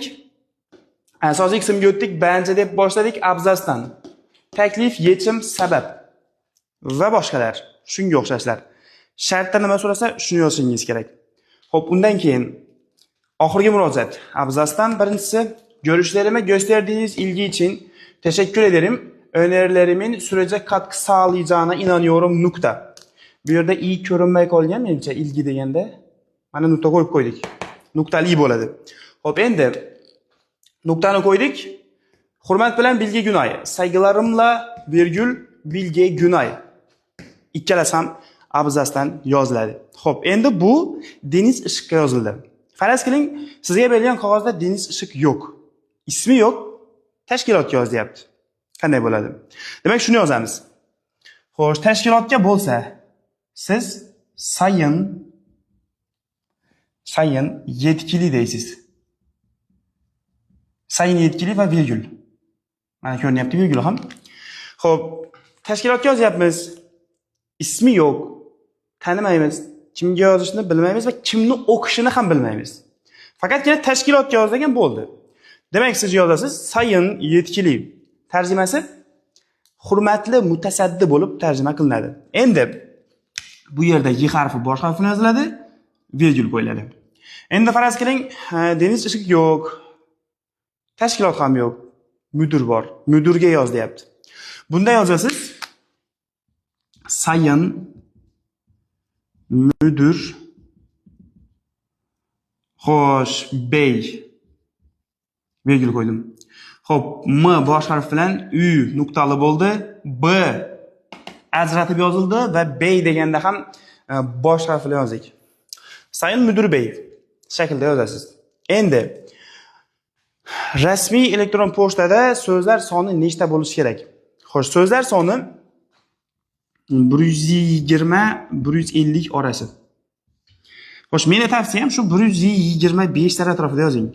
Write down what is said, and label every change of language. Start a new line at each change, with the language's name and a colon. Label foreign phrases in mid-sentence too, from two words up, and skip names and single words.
Uzbek: Asosiy qismga o'tdik, banja deb boshladik abzasdan. Taklif, yechim, sabab va boshqalar. Shunga o'xshashlar. Shartda nima so'rasa, shuni yozishingiz kerak. Xo'p, undan keyin oxirgi murojaat. Abzasdan birinchisi,
Turkish: görüşlerime gösterdiğiniz ilgi için teşekkür ederim. Önerilerimin sürece katkı sağlayacağına inanıyorum.
Uzbek: Nokta. Bu yerda iyi ko'rinmay qolgan menimcha ilgi deganda mana nuqta qo'yib qo'ydik. Nuqtali bo'ladi. Xo'p, endi nuqtani qo'ydik. Hurmat bilan Bilge Günay.
Turkish: Saygılarımla virgül Bilge Günay.
Uzbek: Ikkalasi ham abzasdan yoziladi. Xo'p, endi bu Deniz Ishikka yozildi. Faraz qiling, sizga berilgan qog'ozda Deniz Ishik yo'q. Ismi yo'q, tashkilotga yozyapti. Qanday bo'ladi? Demak, shuni yozamiz. Xo'sh, tashkilotga bo'lsa, siz
Turkish: sayın yetkili
Uzbek: deysiz.
Turkish: Sayın yetkili va virgül.
Uzbek: Mana ko'rinyapti virgül ham. Xo'p, tashkilotga yozyapmiz. Ismi yo'q, tanimaymiz, kimga yozishni bilmaymiz va kimni o'qishini ham bilmaymiz. Faqatgina tashkilotga yozgan bo'ldi. Demak, siz yozasiz
Turkish: Sayın yetkili.
Uzbek: Tarjimasi hurmatli mutasaddi bo'lib tarjima qilinadi. Endi bu yerda y harfi bosh harfini yoziladi, virgül qo'yiladi. Endi faraz qiling, Deniz Ishik yo'q, tashkilot ham yo'q, mudir bor. Mudirga yoz deyapti. Bunda yozasiz
Turkish: Sayın müdür
Uzbek: xo'sh
Turkish: bey virgül
Uzbek: qo'ydim. Xo'p, M bosh harf bilan U nuqtali bo'ldi. B ajratib yozildi va bey deganda ham bosh harf bilan yozdik.
Turkish: Sayın müdür bey
Uzbek: shaklda yozasiz. Endi rasmiy elektron pochtada so'zlar soni nechta bo'lishi kerak? Xo'sh, so'zlar soni 120-150 orasi. Xo'sh, meni tavsiyam shu 125 tar atrofida yozing.